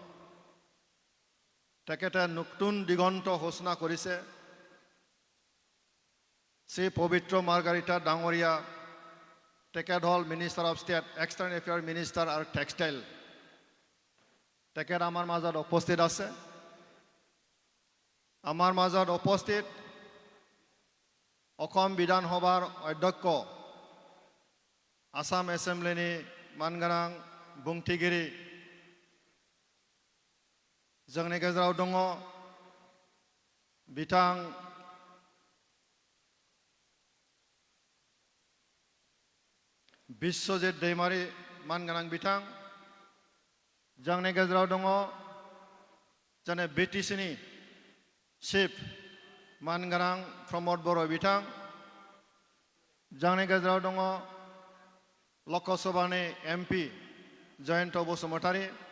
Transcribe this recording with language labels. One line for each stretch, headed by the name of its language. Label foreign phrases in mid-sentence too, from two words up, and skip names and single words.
Assamese: তেখেতে নতুন দিগন্ত ঘোষণা কৰিছে শ্ৰী পবিত্ৰ মাৰ্গাৰিটা ডাঙৰীয়া তেখেত হ'ল
English: minister of state external affair minister
Assamese: আৰু টেক্সটাইল তেখেত আমাৰ মাজত উপস্থিত আছে আমাৰ মাজত উপস্থিত অসম বিধানসভাৰ অধ্যক্ষ
Bodo: আসাম এছেম্বলিनि मानगोनां बुंथिगिरि जोंनि गेजेराव दङ बिथां बिश्वजित दैमारी मानगोनां बिथां जोंनि गेजेराव दङ जोंनि बिटिसिनि चिफ मानगोनां प्रमद बर' बिथां जोंनि गेजेराव दङ लकसभानि एमपि जयन्त बसुमतारी